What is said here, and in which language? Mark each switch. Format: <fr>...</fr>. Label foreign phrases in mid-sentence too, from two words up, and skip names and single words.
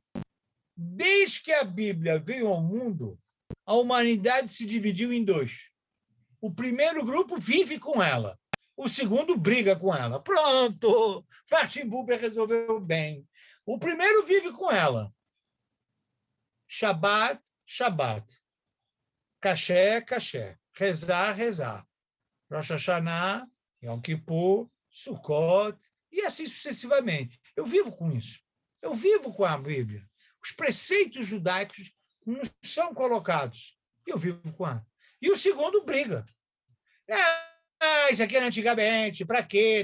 <pt>Desde que a Bíblia veio ao mundo, a humanidade se dividiu em dois. O primeiro grupo vive com ela. O segundo briga com ela. Pronto! Martin Buber resolveu bem. O primeiro vive com ela. Shabbat, Shabbat. Caché, caché. Rezar, rezar. Rosh Hashanah, Yom Kippur, Sukkot, e assim sucessivamente. Eu vivo com isso. Eu vivo com a Bíblia. Os preceitos judaicos não são colocados. Eu vivo com ela. E o segundo briga. Isso aqui era antigamente, para quê?</pt>